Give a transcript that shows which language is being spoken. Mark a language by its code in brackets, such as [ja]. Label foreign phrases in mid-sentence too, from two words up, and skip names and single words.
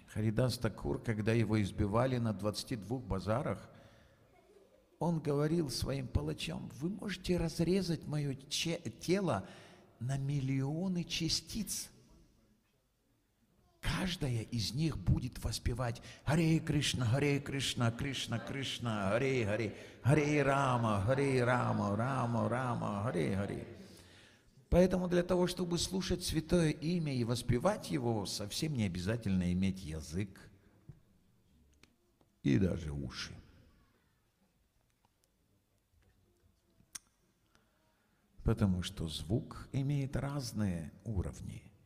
[ru] Харидас Такур, когда его избивали на 22 базарах, он говорил своим палачам: вы можете разрезать мое тело на миллионы частиц. Каждая из них будет воспевать [sa] हरे कृष्ण कृष्ण कृष्ण हरे हरे हरे राम राम राम हरे हरे. [ru] Поэтому для того, чтобы слушать святое имя и воспевать его, совсем не обязательно иметь язык и даже уши. Потому что звук имеет разные уровни.